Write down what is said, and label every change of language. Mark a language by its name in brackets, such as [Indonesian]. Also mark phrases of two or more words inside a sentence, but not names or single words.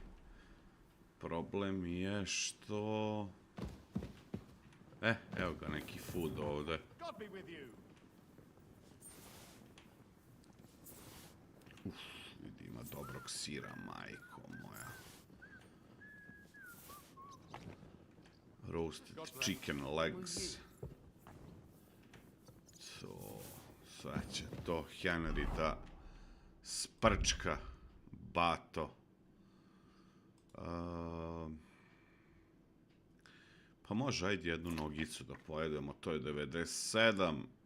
[Serbian] Problem je što... evo ga neki food ovdje. Vidi, ima dobrog sira, majko moja. [English] Roasted chicken legs. [Serbian] Sad će to Henry da sprčka, bato. Pa može, ajde jednu nogicu da pojedemo, to je 97.